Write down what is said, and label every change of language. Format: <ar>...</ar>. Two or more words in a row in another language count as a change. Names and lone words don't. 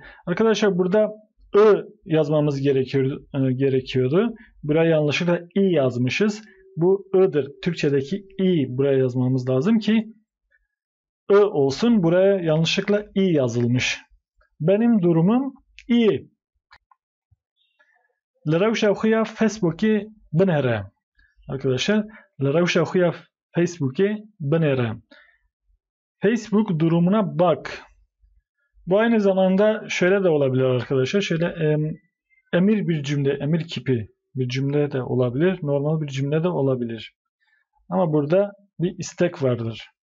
<tr>Arkadaşlar burada I yazmamız gerekiyordu. Buraya yanlışlıkla I yazmışız. Bu I'dır. Türkçedeki I buraya yazmamız lazım ki I olsun. Buraya yanlışlıkla I yazılmış. Benim durumum iyi.</tr> <ku>Revşa xuya Facebook'i binere. Arkadaşlar revşa xuya Facebook'i binere.</ku> <tr>Facebook durumuna bak. Bu aynı zamanda şöyle de olabilir arkadaşlar. Şöyle emir bir cümle, emir kipi bir cümle de olabilir. Normal bir cümle de olabilir. Ama burada bir istek vardır.</tr>